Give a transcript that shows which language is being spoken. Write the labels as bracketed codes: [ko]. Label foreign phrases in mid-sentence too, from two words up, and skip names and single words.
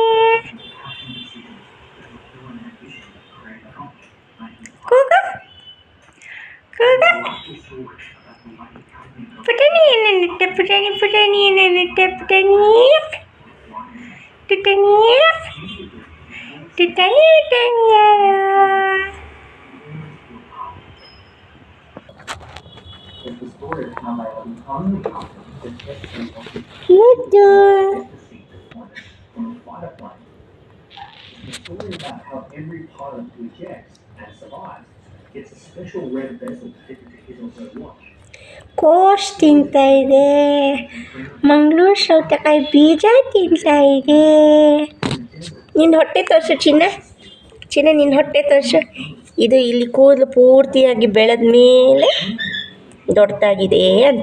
[kn] ಕೂಗ ಕೂಗ ಪುಟನಿ ಏನನ್ನುತ್ತೆ ಪುಟನಿ ಪುಟನಿ ಏನನ್ನುತ್ತೆ ಪುಟನಿ ಟುಟನಿ ಟುಟನಿ ಟುಟನಿಯ Ludo. [en] The story about how every pilot who ejects and survives gets a special red vessel fitted to his or her watch. [kn] ಕೋಸ್ ತಿಂತಾ ಇದೆ, ಮಂಗಳೂರು ಸೌತೆಕಾಯಿ ಬೀಜ ತಿಂತಾ ಇದೆ. ನಿನ್ನ ಹೊಟ್ಟೆ ತೋರಿಸು ಚಿನ್ನ, ಚಿನ್ನ ನಿನ್ನ ಹೊಟ್ಟೆ ತೋರಿಸು. ಇದು ಇಲ್ಲಿ ಕೂದಲು ಪೂರ್ತಿಯಾಗಿ ಬೆಳೆದ ಮೇಲೆ ದೊಡ್ಡದಾಗಿದೆ ಅಂತ.